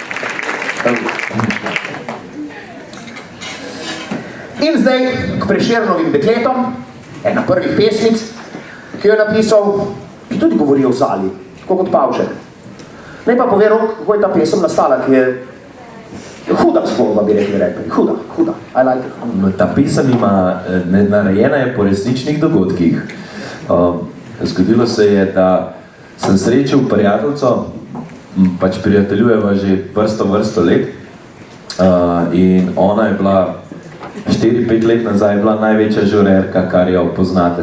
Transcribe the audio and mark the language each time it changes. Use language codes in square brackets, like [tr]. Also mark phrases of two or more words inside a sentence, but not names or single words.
[sl] In zdaj k Prešernovim dekletom, ena prvih pesmic, ki jo je napisal, ki tudi govori o Zali, tako kot Pavšek. Naj pa povem, kako je ta pesem nastala, ki je huda zgodba, bi rekli. Huda. [en] I like it. [sl] Ta pesem narejena je po resničnih dogodkih. Zgodilo se je, da sem srečal prijateljico, pač prijateljujeva že vrsto let, in ona je bila 4-5 let nazaj bila največja žurerka, kar jo poznate.